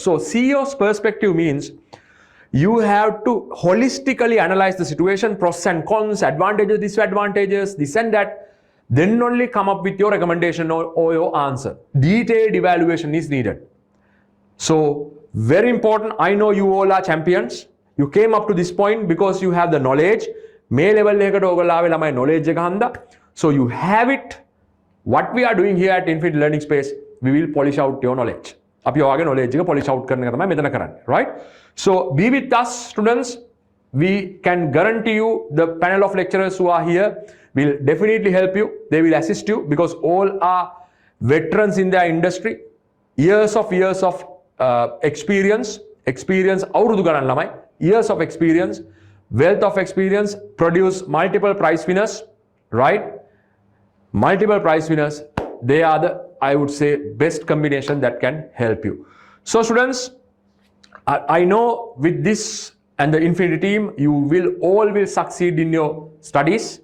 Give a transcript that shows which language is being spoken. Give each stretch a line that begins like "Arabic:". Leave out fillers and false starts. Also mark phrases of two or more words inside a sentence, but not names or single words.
English: So CEO's perspective means you have to holistically analyze the situation, pros and cons, advantages, disadvantages, this and that. Then only come up with your recommendation or your answer. Detailed evaluation is needed. So very important. I know you all are champions. You came up to this point because you have the knowledge. May level
Sinhala: එකට ඔයගොල්ලෝ ආවේ ළමයි knowledge එක හන්දා.
English: So you have it. What we are doing here at Infinity Learning Space, we will polish out your knowledge.
Sinhala: අපි ඔයාගේ knowledge එක
English: polish out
Sinhala: කරන එක තමයි මෙතන කරන්නේ,
English: right? So be with us, students. we can guarantee you the panel of lecturers who are here will definitely help you. They will assist you because all are veterans in their industry. Years of experience
Sinhala: අවුරුදු ගණන් ළමයි,
English: years of experience, wealth of experience, produce multiple prize winners, right? Multiple prize winners. They are the, I would say, best combination that can help you. So students, I know with this and the Infinity team, you will all will succeed in your studies.